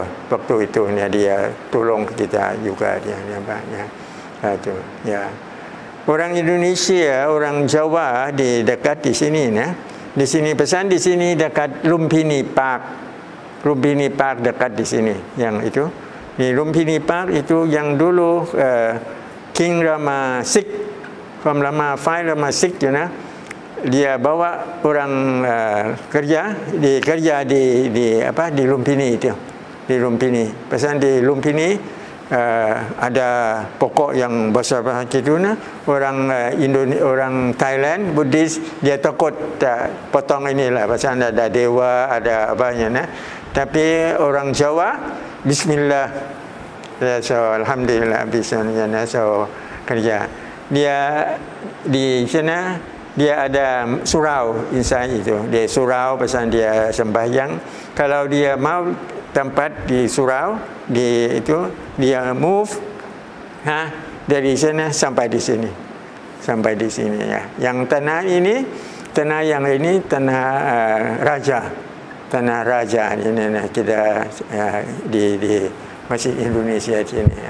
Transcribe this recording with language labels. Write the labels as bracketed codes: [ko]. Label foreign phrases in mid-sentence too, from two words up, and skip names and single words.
[ms] Waktu itu dia tolong kita juga dia banyak itu ya. Orang Indonesia, orang Jawa di dekat di sini nah. Di sini pesan di sini dekat Lumpini Park. Lumpini Park dekat di sini yang itu. Di Lumpini Park itu yang dulu King Rama VI, Rama V, Rama VI [en] you know. [ms] Dia bawa orang kerja di Lumpini itu, di Lumpini. Pasal di Lumpini ada pokok yang besar begitu nah. Orang Thailand Buddhis dia takut potong inilah pasal ada dewa, ada apanya nah. Tapi orang Jawa bismillah. So alhamdulillah bisa so kerja. Dia di sana dia ada surau insya itu. Dia surau pasal dia sembahyang. Kalau dia mau tempat di surau, dia move dari sana sampai di sini. Sampai di sini ya. Yang tanah yang ini tanah raja. Tanah raja ini kita di Masjid Indonesia sini ya.